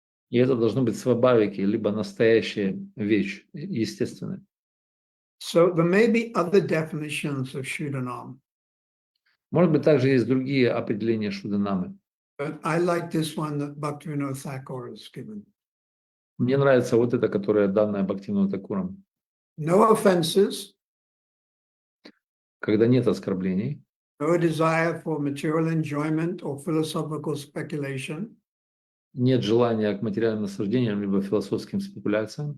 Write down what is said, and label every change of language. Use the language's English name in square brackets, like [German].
[Russian] И это должно быть свабавики, либо настоящая вещь, естественная. [English] So there may be other definitions of Shuddhanam, [Russian] Может быть, также есть другие определения Шуданамы. [English] but I like this one that Bhaktivinoda Thakur has given. [Russian] Мне нравится вот это, которое данное Бхактивинодом Такуром. [English] No offenses, [Russian] Когда нет оскорблений, [English] no desire for material enjoyment or philosophical speculation, [Russian] нет желания к материальным наслаждениям либо философским спекуляциям,